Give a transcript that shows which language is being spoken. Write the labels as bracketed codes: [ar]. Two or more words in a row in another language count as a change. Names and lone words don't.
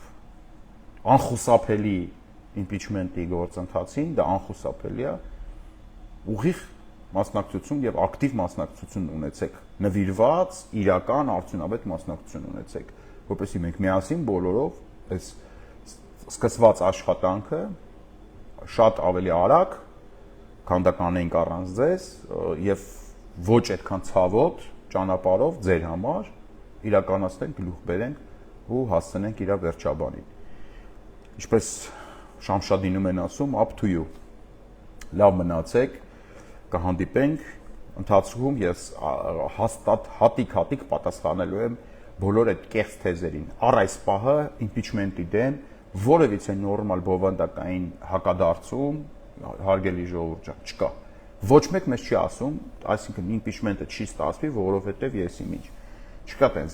[hy] անխուսափելի impeachment-ի գործընթացին, դա անխուսափելի է, ուղիղ մասնակցություն եւ ակտիվ մասնակցություն ունեցեք, նվիրված, իրական, արդյունավետ մասնակցություն ունեցեք, որպեսզի մենք միասին բոլորով այս սկսված աշխատանքը շատ ավելի արագ քանդականենք առանց ձեզ եւ ոչ այդքան ցավոտ ճանապարհով ձեր համար իրականացնենք, գլուխ բերենք ու հասցնենք իր վերջաբանին։ Ինչպես Շամշադինում են ասում, [en] up to you։ [hy] Լավ մնացեք, կհանդիպենք ընթացքում ես հաստատ հատիկ պատասխանելու եմ բոլոր այդ կեղծ թեզերին։ Առ այս պահը impeachment-ի դեմ որևիցե նորմալ բովանդակային հակադարձում հարգելի ժողովուրդ չկա։ Ոչ մեկ մեզ չի ասում, այսինքն impeachment-ը չի ստացվի, որովհետև ես իմիջ։ Չկա տենց